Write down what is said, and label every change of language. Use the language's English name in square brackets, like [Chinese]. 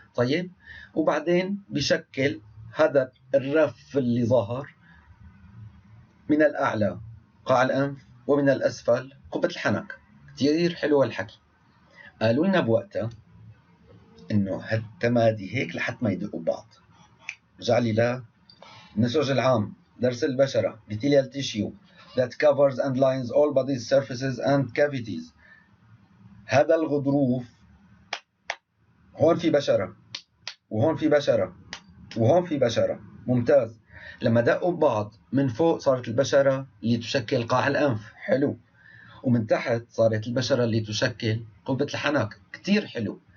[Arabic] طيب وبعدين بشكل هذا الرف اللي ظهر من الاعلى قاع الانف ومن الاسفل قبة الحنك. كثير حلو الحكي. قالوا لنا بوقتها انه هالتمادي هيك لحد ما يدقوا ببعض. رجع لي للنسوج العام، درس البشرة [English] epithelial tissue that covers and lines all body surfaces and cavities. [Arabic] هذا الغضروف هون في بشرة وهون في بشرة وهون في بشرة، ممتاز. لما دقوا ببعض من فوق صارت البشرة اللي تشكل قاع الأنف، حلو، ومن تحت صارت البشرة اللي تشكل قبة الحنك، كتير حلو.